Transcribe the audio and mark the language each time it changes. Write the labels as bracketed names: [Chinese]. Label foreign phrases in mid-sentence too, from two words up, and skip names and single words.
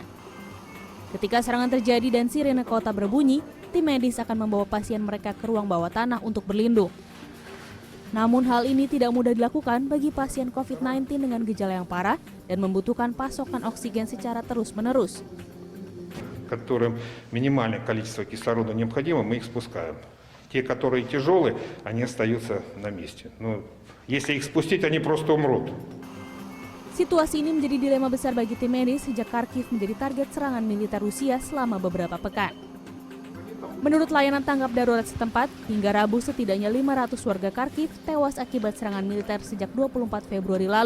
[Indonesian] Ketika serangan terjadi dan sirene kota berbunyi, tim medis akan membawa pasien mereka ke ruang bawah tanah untuk berlindung. Namun hal ini tidak mudah dilakukan bagi pasien COVID-19 dengan gejala yang parah dan membutuhkan pasokan oksigen secara terus-menerus. [Russian] Которым минимальное количество кислорода необходимо, мы их спускаем. Те, которые тяжелые, они остаются на месте. Но если их спустить, они просто умрут. [Indonesian] Situasi ini menjadi dilema besar bagi tim medis sejak Kharkiv menjadi target serangan militer Rusia selama beberapa pekan. Menurut layanan tanggap darurat setempat, hingga Rabu setidaknya 500 warga Kharkiv tewas akibat serangan militer sejak 24 Februari lalu.